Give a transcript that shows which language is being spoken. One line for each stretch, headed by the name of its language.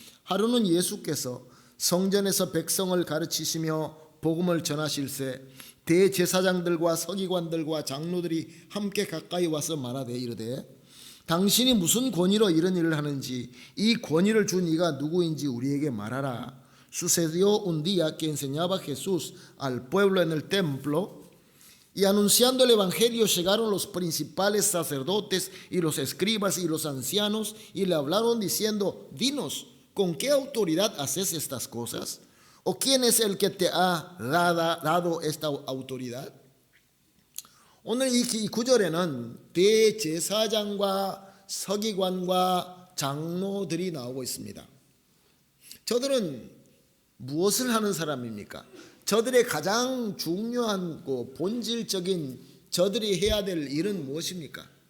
Korean: 하루는 예수께서 성전에서 백성을 가르치시며 복음을 전하실새 대제사장들과 서기관들과 장로들이 함께 가까이 와서 말하되 이르되 당신이 무슨 권위로 이런 일을 하는지 이 권위를 준 이가 누구인지 우리에게 말하라.
Spanish: Sucedió un día que enseñaba Jesús al pueblo en el templo y anunciando el evangelio llegaron los principales sacerdotes y los escribas y los ancianos y le hablaron diciendo: Dinos, ¿con qué autoridad haces estas cosas? ¿O quién es el que te ha dado esta autoridad?
Korean: 오늘 이 구절에는 대제사장과 서기관과 장로들이 나오고 있습니다. 저들은 무엇을 하는 사람입니까? 저들의 가장 중요하고 본질적인 저들이 해야 될 일은 무엇입니까?